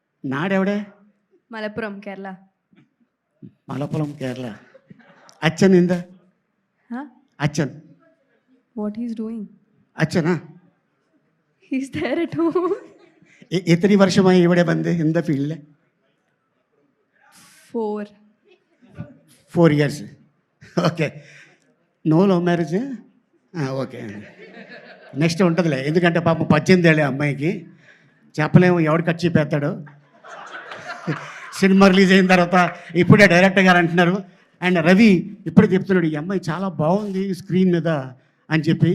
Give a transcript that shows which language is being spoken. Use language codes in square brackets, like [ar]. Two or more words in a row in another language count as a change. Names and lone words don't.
[te] నాడెవడే? [en] Malappuram, Kerala. [te] మలపురం కేరళ. అచ్చన్ ఇంద Huh? అచ్చన్ [en] What he's doing? [ml] അച്ഛനാ? [en] He's there at home. [ml] എത്ര വർഷമായി ഇവിടെ വന്ന് [en] in the field? [ml] 4. [en] 4 years. ఓకే. No love marriage? Okay. [te] నెక్స్ట్ ఉంటుందిలే, ఎందుకంటే పాపం 18 ఏళ్ళే అమ్మాయికి, చెప్పలేము ఎవడు ఖర్చు చెప్పేస్తాడు. సినిమా రిలీజ్ అయిన తర్వాత ఇప్పుడే డైరెక్టర్ గారు అంటున్నారు, అండ్ రవి ఇప్పుడే చెప్తున్నాడు ఈ అమ్మాయి చాలా బాగుంది స్క్రీన్ మీద అని చెప్పి.